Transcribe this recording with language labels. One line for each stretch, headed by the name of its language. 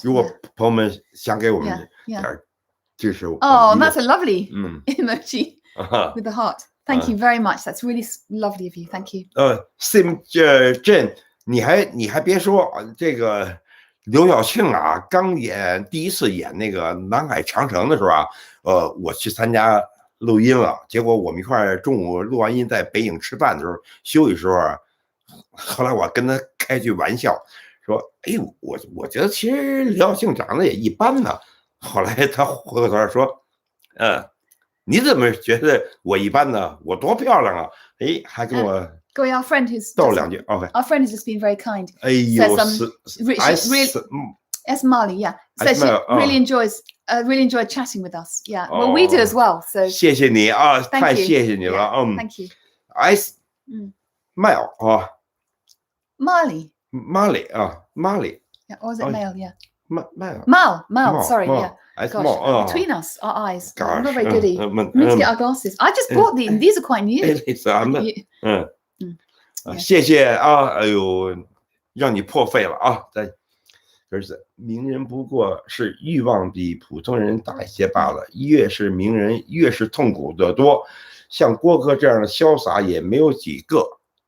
Chinese: 如果朋友们想给我们点支持，
English: that's a lovely emoji with the heart. Thank you very much. That's really lovely of you. Thank you.
Chinese: Sim Jin， 你还别说，这个刘晓庆啊，刚第一次演那个《南海长城》的时候啊，我去参加录音了，结果我们一块中午录完音，在北影吃饭的时候休息时候啊，后来我跟他开句玩笑，说：“哎，我觉得其实刘晓庆长得也一般呢。” 后来他回过头说：“你怎么觉得我一般呢？我多漂亮啊！” 哎，还跟我。
English: Guo Yi, our friend who's
Chinese: 逗两句 ，OK。
English: Our friend has just been very kind. 哎呦， Esmali, yeah. Says she really enjoyed chatting with us. Yeah. Well, we do as well. So
Chinese: 谢谢你啊，太谢谢你了。
English: Thank you. Mel 啊 Marley 啊 Marley. Yeah, or is it male? Yeah. Mal. Sorry, yeah. Gosh, between us, our eyes. I'm not very good at. We need to get our glasses. I just bought these. These are quite new.
Chinese: 谢谢啊，哎呦，让你破费了啊！而是名人不过是欲望比普通人大一些罢了，越是名人越是痛苦的多，像郭哥这样的潇洒也没有几个。